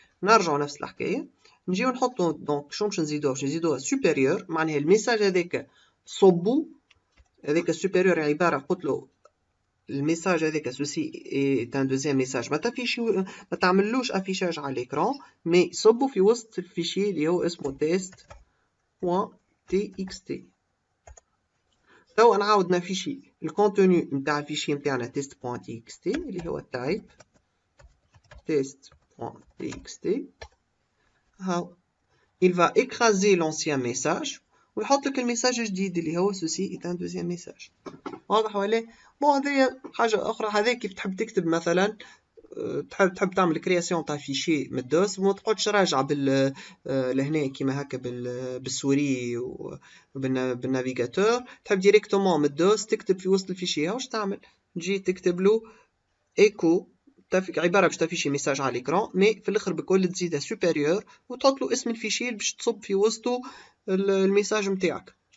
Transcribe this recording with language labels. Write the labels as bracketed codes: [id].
[ar] نرجعوا نفس الحكايه نجيو نحطو دونك شنو باش نزيدوه؟ باش نزيدوها supérieur معناها الميساج هذاك صبو هذاك السوبيريور عباره قلت له الميساج هذاك [fr] ceci est un deuxième message [ar] ما تعملوش افيشاج على الاكران مي صبوا في وسط الفيشي اللي هو اسمه test.txt. توا نعاود نافيشي الكونتوني نتاع الفيشي نتاعنا test.txt اللي هو type test.txt. [fr] هاو il va écraser l'ancien message [ar] ويحط لك الميساج الجديد اللي هو [fr] ceci est un deuxième message. [ar] واضح ولا؟ بون هذايا حاجة أخرى. هذا كيف تحب تكتب مثلا تحب تعمل كرياسيون تاع فيشي من الدوس وما تقعدش راجعة لهنا كيما هكا بالسوري وبالنافيغاتور. تحب ديريكتومون من الدوس تكتب في وسط الفيشي. واش تعمل؟ تجي تكتب له ايكو عباره باش تافيشي ميساج على الاكران مي في الاخر بكل تزيدها سوبيريور وتحط له اسم الفيشي باش تصب في وسطه الميساج نتاعك.